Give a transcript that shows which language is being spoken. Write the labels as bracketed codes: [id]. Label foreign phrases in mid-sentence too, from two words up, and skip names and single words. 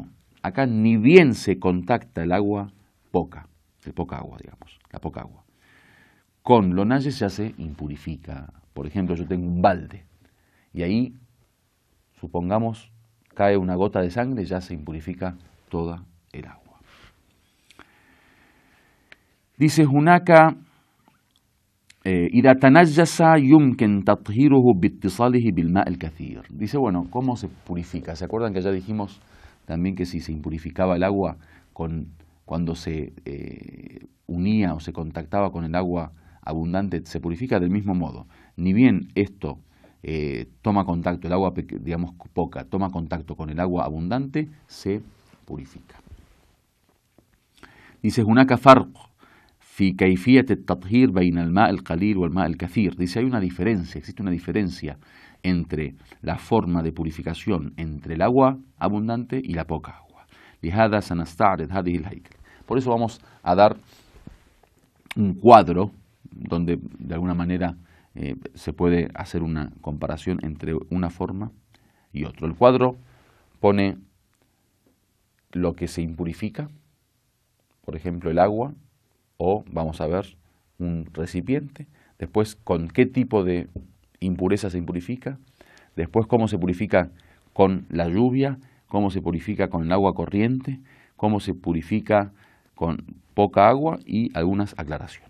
[es] Acá ni bien se contacta el agua poca, de poca agua, digamos, la poca agua. Con lo najes ya se impurifica. Por ejemplo, yo tengo un balde y ahí, supongamos, cae una gota de sangre, ya se impurifica toda el agua. [ar] Dice Hunaka, إذا تنجس يمكن تطهيره باتصاله بالماء الكثير. [es] Dice, bueno, ¿cómo se purifica? ¿Se acuerdan que ya dijimos también que si se impurificaba el agua cuando se unía o se contactaba con el agua abundante, se purifica del mismo modo? Ni bien esto toma contacto, el agua, digamos, poca, toma contacto con el agua abundante, se purifica. Dice, [ar] هناك فرق في كيفية التطهير بين الماء القليل والماء الكثير. [es] Dice, hay una diferencia, existe una diferencia entre la forma de purificación entre el agua abundante y la poca agua. [ar] لهذا سنستعرض هذه الهيكل. [es] Por eso vamos a dar un cuadro donde de alguna manera se puede hacer una comparación entre una forma y otra. El cuadro pone lo que se impurifica, por ejemplo el agua, o vamos a ver un recipiente, después con qué tipo de impureza se impurifica, después cómo se purifica con la lluvia, cómo se purifica con el agua corriente, cómo se purifica con poca agua y algunas aclaraciones.